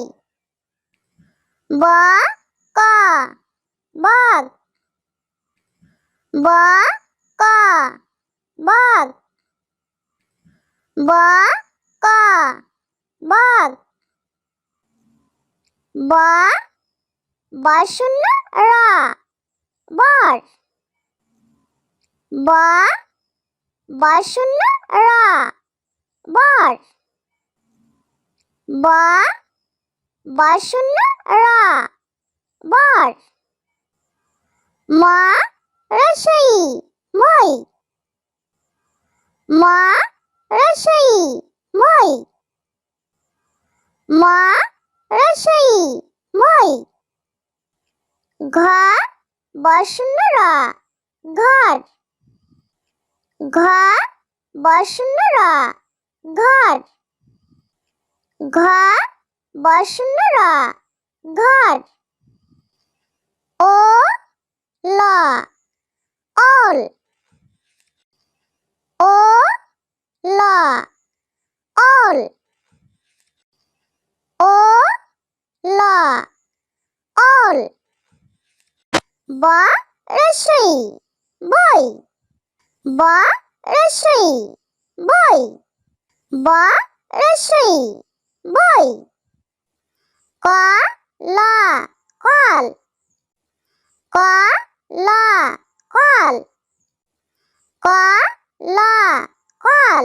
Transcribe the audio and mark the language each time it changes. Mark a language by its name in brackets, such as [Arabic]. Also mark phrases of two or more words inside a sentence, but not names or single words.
[Assamese] ব ক বক, ব ক বক, ব ক বক। ব বশূন্য র বর, ব বশূন্য র বর, ব বশূন্য র বর। ম রস্বই মই, ম রস্বই মই, ম রস্বই মই। ঘ বশূন্য র ঘর, ঘ বশূন্য র ঘর, ঘ বশূন্য র ঘর। ও ল ওল, ও ল ওল, ও ল ওল। ব রস্বই বই, ব রস্বই বই, ব রস্বই বই। ক ল কল, ক ল কল, ক ল কল।